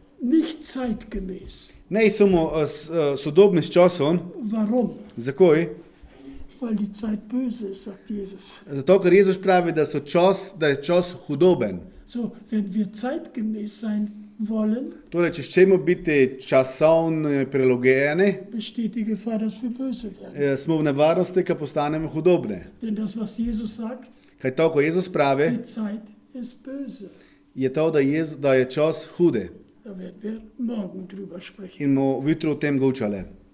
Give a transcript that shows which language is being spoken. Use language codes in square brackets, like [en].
[de] Nicht zeitgemäß. [sl] ne samo sodobni s časom, [de] Warum? [sl] zakaj? [de] Weil die Zeit böse ist, sagt Jesus. [sl] Zato, ker Jezus pravi, da je čas hudoben. [de] So, wenn wir zeitgemäß sein wollen, [sl] Torej, če želimo biti časovno prilagojeni, [de] besteht die Gefahr, dass wir böse werden. [sl] smo v nevarnosti, da postanemo hudobni. [de] Denn das, was Jesus sagt, [sl] Kaj to, ko Jezus pravi, [de] die Zeit ist böse. [sl] je to, da je čas hude. [de] Da werden wir morgen drüber sprechen. [sl] In bomo jutro o tem govorili.